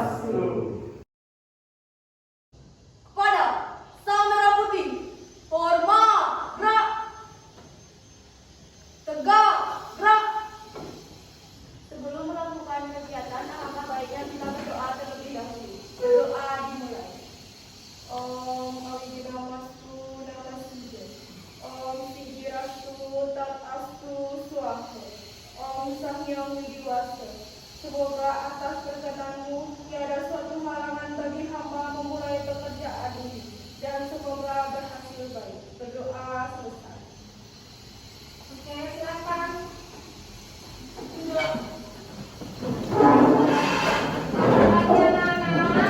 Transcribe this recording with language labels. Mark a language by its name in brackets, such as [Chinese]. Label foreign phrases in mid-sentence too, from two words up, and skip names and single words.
[Indonesian] Kepada Sang Merah Putih, Forma, gerak. Tegak, gerak. Sebelum melakukan kegiatan, alangkah baiknya kita berdoa terlebih dahulu. Berdoa dimulai. [Sanskrit] Om Abhidhammastu Namaste. Om Siddhirastu Tat Astu Swaha. Om Sahyang Widiwasa. [Indonesian] Semoga atas perkenanmu tiada suatu halangan bagi hamba memulai pekerjaan ini, dan semoga berhasil baik. Berdoa selesai. Oke, silakan. Duduk. Pagi anak-anak.